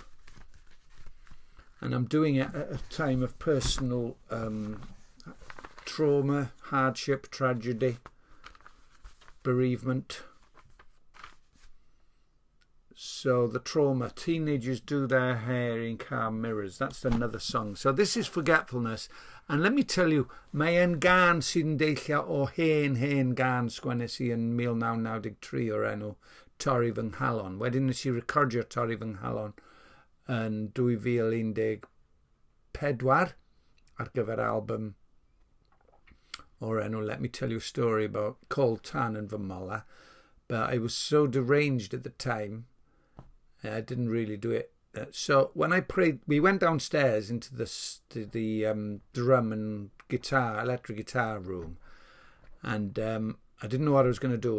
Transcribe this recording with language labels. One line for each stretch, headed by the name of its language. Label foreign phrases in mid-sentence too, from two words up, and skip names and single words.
English: And I'm doing it at a time of personal trauma, hardship, tragedy, bereavement. So the trauma, teenagers do their hair in car mirrors. That's another song. So this is Forgetfulness. And let me tell you,
Welsh: mae e'n gan sy'n deillio o hen gan sgwennes i yn 1993 o'r enw Torri fy Nghalon. Wedyn nes i recordio Torri fy Nghalon yn 2014 ar gyfer album o'r enw Let Me Tell You a Story About Cold Tan and fy mola.
English: But I was so deranged at the time, I didn't really do it. So when I prayed, we went downstairs into the drum and guitar, electric guitar room, and I didn't know what I was going to do.